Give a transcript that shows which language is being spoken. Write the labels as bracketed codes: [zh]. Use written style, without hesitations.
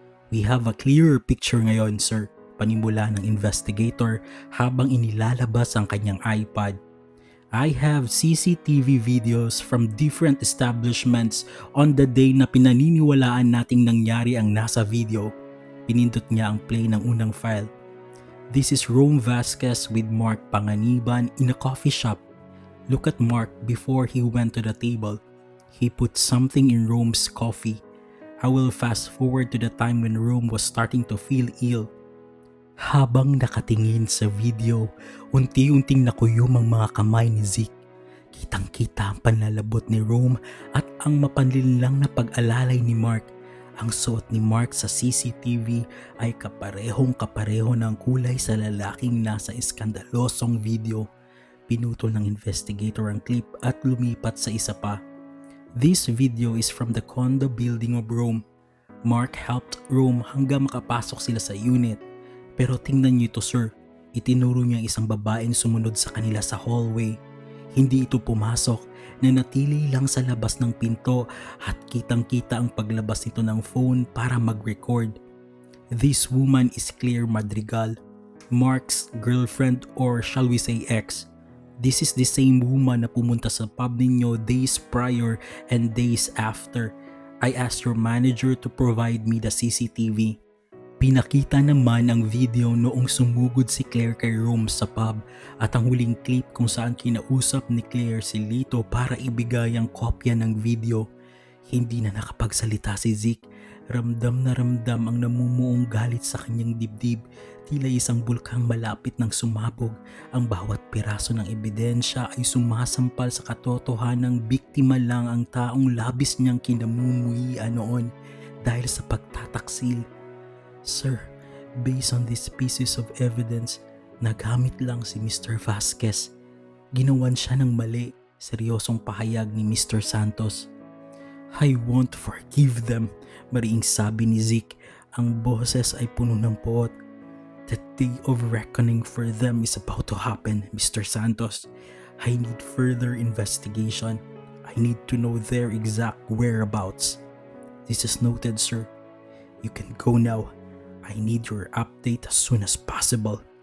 [en] We have a clearer picture [tl] ngayon, sir, panimula ng investigator habang inilalabas ang kanyang iPad. [en] I have CCTV videos from different establishments on the day [tl] na pinaniniwalaan nating nangyari ang nasa video. Pinindot niya ang play ng unang file. [en] This is Rome Vasquez with Mark Panganiban in a coffee shop. Look at Mark before he went to the table. He put something in Rome's coffee. I will fast forward to the time when Rome was starting to feel ill. [tl] Habang nakatingin sa video, unti-unting nakuyom ang mga kamay ni Zeke. Kitang-kita ang panlalabot ni Rome at ang mapanlinlang na pag-alalay ni Mark. Ang suot ni Mark sa CCTV ay kaparehong-kapareho ng kulay sa lalaking nasa iskandalosong video. Pinutol ng investigator ang clip at lumipat sa isa pa. [en] This video is from the condo building of Rome. Mark helped Rome [tl] hanggang makapasok sila sa unit. Pero tingnan niyo ito, sir. Itinuro niya isang babaeng sumunod sa kanila sa hallway. Hindi ito pumasok, nanatili lang sa labas ng pinto at kitang-kita ang paglabas nito ng phone para mag-record. [en] This woman is Claire Madrigal, Mark's girlfriend or shall we say ex. This is the same woman [tl] na pumunta sa pub ninyo [en] days prior and days after. I asked your manager to provide me the CCTV. [tl] Pinakita naman ang video noong sumugod si Claire kay Rome sa pub at ang huling clip kung saan kinausap ni Claire si Lito para ibigay ang kopya ng video. Hindi na nakapagsalita si Zeke. Ramdam na ramdam ang namumuong galit sa kanyang dibdib. Tila isang bulkang malapit ng sumabog. Ang bawat piraso ng ebidensya ay sumasampal sa katotohanang biktima lang ang taong labis niyang kinamumuhian noon dahil sa pagtataksil. [en] Sir, based on these pieces of evidence, [tl] nagamit lang si Mr. [en] Vasquez. [tl] Ginawan siya ng mali, seryosong pahayag ni Mr. Santos. [en] I won't forgive them, [tl] mariing sabi ni Zeke. Ang boses ay puno ng poot. [en] The day of reckoning for them is about to happen, Mr. Santos. I need further investigation. I need to know their exact whereabouts. This is noted, sir. You can go now. I need your update as soon as possible.